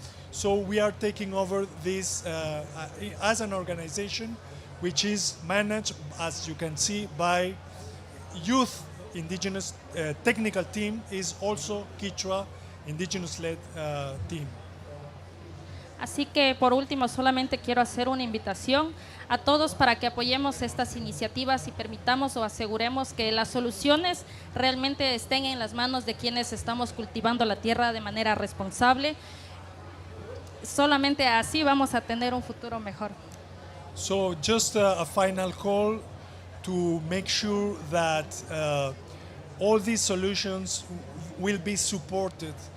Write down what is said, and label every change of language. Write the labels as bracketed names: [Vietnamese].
[English] So we are taking over this as an organization, which is managed, as you can see, by youth indigenous technical team, is also Quechua indigenous-led team. [Spanish] Así que por último solamente quiero hacer una invitación a todos para que apoyemos estas iniciativas y permitamos o aseguremos que las soluciones realmente estén en las manos de quienes estamos cultivando la tierra de manera responsable. Solamente así vamos a tener un futuro mejor. [English] So just a final call to make sure that all these solutions will be supported.